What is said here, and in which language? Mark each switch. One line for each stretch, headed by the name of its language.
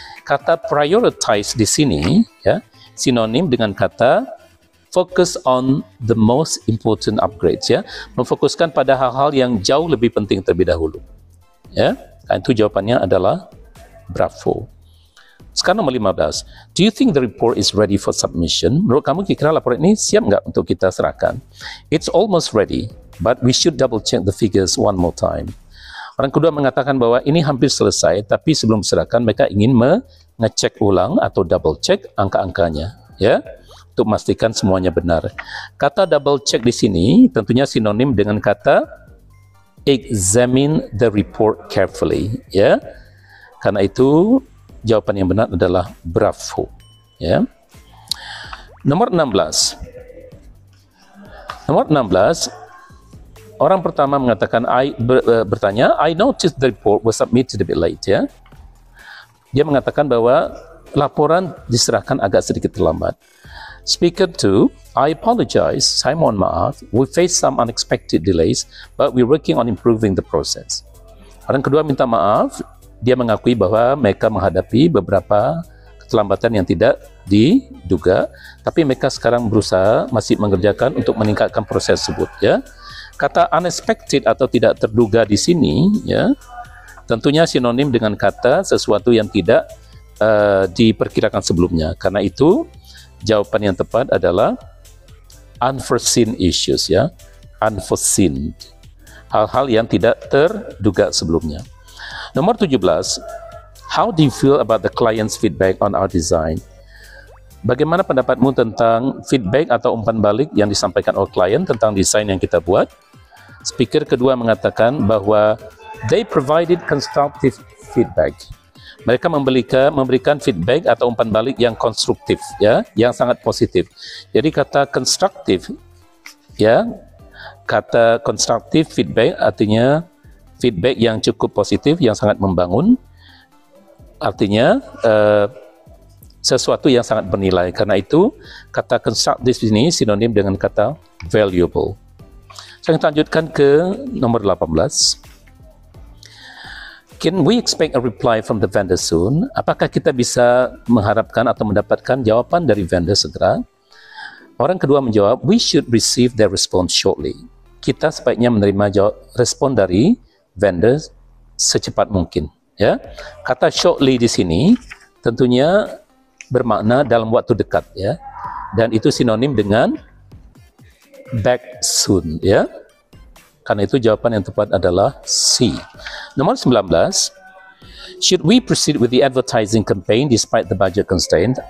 Indonesian: Kata prioritize di sini, ya, sinonim dengan kata
English: focus on the most important upgrades,
Indonesian: ya. Memfokuskan pada hal-hal yang jauh lebih penting terlebih dahulu, ya. Dan itu jawabannya adalah bravo. Sekarang nomor 15.
English: Do you think the report is ready for submission?
Indonesian: Menurut kamu kira-kira laporan ini siap nggak untuk kita serahkan?
English: It's almost ready, but we should double check the figures one more time.
Indonesian: Orang kedua mengatakan bahwa ini hampir selesai, tapi sebelum diserahkan mereka ingin mengecek ulang atau double check angka-angkanya, ya, untuk memastikan semuanya benar. Kata double check di sini tentunya sinonim dengan kata
English: examine the report carefully,
Indonesian: ya. Karena itu jawaban yang benar adalah bravo, ya. Nomor 16. Nomor 16, orang pertama mengatakan bertanya,
English: I noticed the report was submitted a bit late, ya.
Indonesian: Dia mengatakan bahwa laporan diserahkan agak sedikit terlambat.
English: Speaker 2, I apologize,
Indonesian: saya mohon maaf,
English: we face some unexpected delays, but we're working on improving the process.
Indonesian: Orang kedua minta maaf, dia mengakui bahwa mereka menghadapi beberapa keterlambatan yang tidak diduga, tapi mereka sekarang berusaha masih mengerjakan untuk meningkatkan proses tersebut, ya. Kata unexpected atau tidak terduga di sini, ya, tentunya sinonim dengan kata sesuatu yang tidak diperkirakan sebelumnya. Karena itu jawaban yang tepat adalah
English: unforeseen issues,
Indonesian: ya, unforeseen, hal-hal yang tidak terduga sebelumnya.
English: Nomor 17, how do you feel about the client's feedback on our design?
Indonesian: Bagaimana pendapatmu tentang feedback atau umpan balik yang disampaikan oleh klien tentang desain yang kita buat? Speaker kedua mengatakan bahwa
English: they provided constructive feedback.
Indonesian: Mereka memberikan feedback atau umpan balik yang konstruktif, ya, yang sangat positif. Jadi kata konstruktif, ya, kata konstruktif feedback artinya feedback yang cukup positif, yang sangat membangun, artinya sesuatu yang sangat bernilai. Karena itu kata constructive ini sinonim dengan kata valuable. Saya lanjutkan ke nomor 18.
English: Can we expect a reply from the vendor soon?
Indonesian: Apakah kita bisa mengharapkan atau mendapatkan jawaban dari vendor segera? Orang kedua menjawab,
English: we should receive their response shortly.
Indonesian: Kita sebaiknya menerima respon dari vendor secepat mungkin, ya. Kata shortly di sini tentunya bermakna dalam waktu dekat, ya. Dan itu sinonim dengan
English: back soon,
Indonesian: ya. Karena itu jawaban yang tepat adalah C. Nomor 19,
English: should we proceed with the advertising campaign despite the budget constraint?